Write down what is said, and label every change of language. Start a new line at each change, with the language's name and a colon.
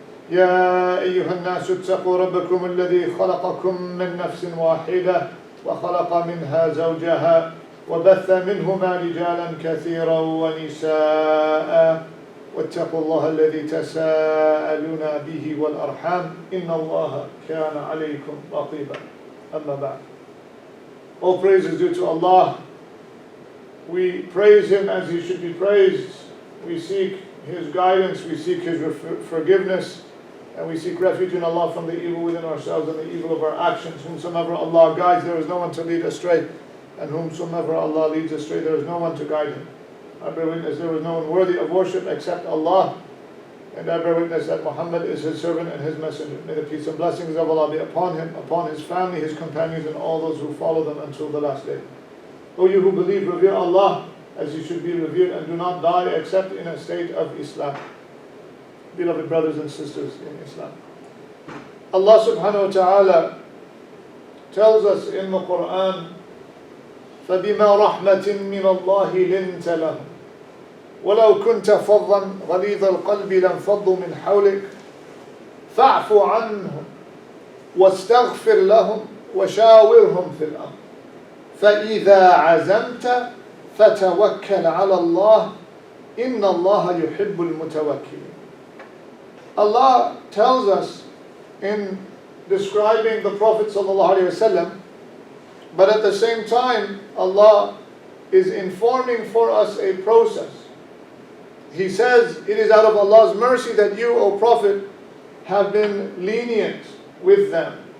Arabic: يا أيها الناس اتقوا ربكم الذي خلقكم من نفس واحدة وخلق منها زوجها وبث منهما رجالا كثيرا ونساء واتقوا الله الذي تساءلون به والأرحام إن الله كان عليكم رقيبا. أما بعد.
English: All praise is due to Allah. We praise Him as He should be praised. We seek His guidance, we seek His forgiveness, and we seek refuge in Allah from the evil within ourselves and the evil of our actions. Whomsoever Allah guides, there is no one to lead astray, and whomsoever Allah leads astray, there is no one to guide him. I bear witness there is no one worthy of worship except Allah, and I bear witness that Muhammad is His servant and His messenger. May the peace and blessings of Allah be upon him, upon his family, his companions, and all those who follow them until the last day. O you who believe, revere Allah as you should be revered, and do not die except in a state of Islam. Beloved brothers and sisters in Islam, Allah subhanahu wa ta'ala tells us in the Quran,
Arabic: فَبِمَا رَحْمَةٍ مِّنَ اللَّهِ لِنْتَ لَهُمْ وَلَوْ كُنْتَ فَظًّا غَلِيظَ الْقَلْبِ لَانفَضُّوا مِنْ حَوْلِكَ فَاعْفُ عَنْهُمْ وَاسْتَغْفِرْ لَهُمْ وَشَاوِرْهُمْ فِي الْأَمْرِ فَإِذَا عَزَمْتَ فَتَوَكَّلْ عَلَى اللَّهِ إِنَّ اللَّهَ يُحِبُّ الْمُتَوَكِّلِينَ.
English: Allah tells us in describing the Prophet ﷺ, but at the same time, Allah is informing for us a process. He says, it is out of Allah's mercy that you, O Prophet, have been lenient with them.